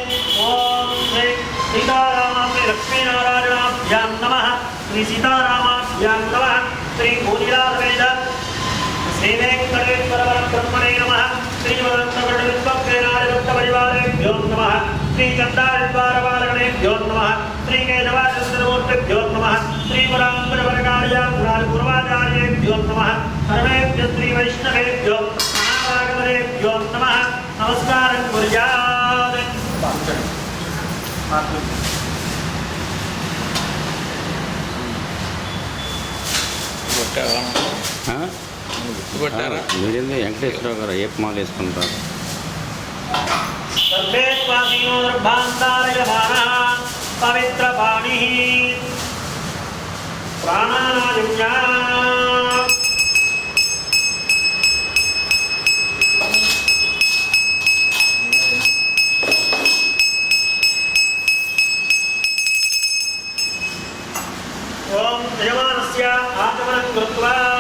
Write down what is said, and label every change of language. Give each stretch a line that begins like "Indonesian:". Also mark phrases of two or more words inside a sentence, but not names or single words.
Sanskrit: ॐ श्री सीतारामाय लक्ष्मीनारायणाभ्यां नमः श्री सीतारामाभ्यां नमः श्री भूनिलासमेत श्रीवेंकटेश्वर ब्रह्मणे नमः श्रीमन्त्रपरिवारेभ्यो नमः श्रीचंदारद्वारपालनेभ्यो नमः श्रीकेशवाचंद्रमूर्तिभ्यो नमः श्रीपुरांबरवर्गाचार्येभ्यो नमः सर्वेभ्यो श्रीवैष्णवेभ्यो महाभागवतेभ्यो नमः नमस्कारं कुर्यात्।
Telugu: మీరేందో వెంకటేశ్వరరావు గారు ఏ మాల వేసుకుంటారు?
Sanskrit: पवित्र पाणि प्राणानायुज्ञ ओं यजमानस्य आचमनं कृत्वा